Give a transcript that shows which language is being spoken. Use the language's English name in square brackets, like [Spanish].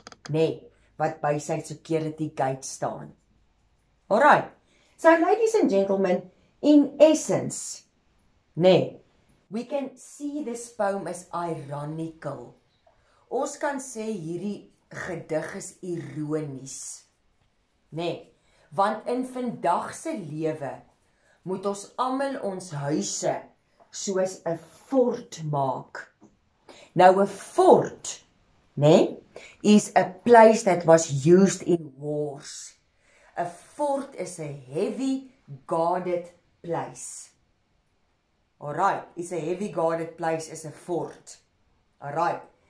[Afrikaans] Nee, wat by sy security gate staan. Alright. [English] So ladies and gentlemen, in essence, nee, we can see this poem as ironical. [Afrikaans] Ons kan sê hierdie gedig is ironies. Nee, want in vandag se lewe moet ons almal ons huise soos 'n fort maak. Nou 'n fort, [English] nee, is a place that was used in wars. A fort is a heavy guarded place. Alright, is a heavy guarded place is a fort. Alright.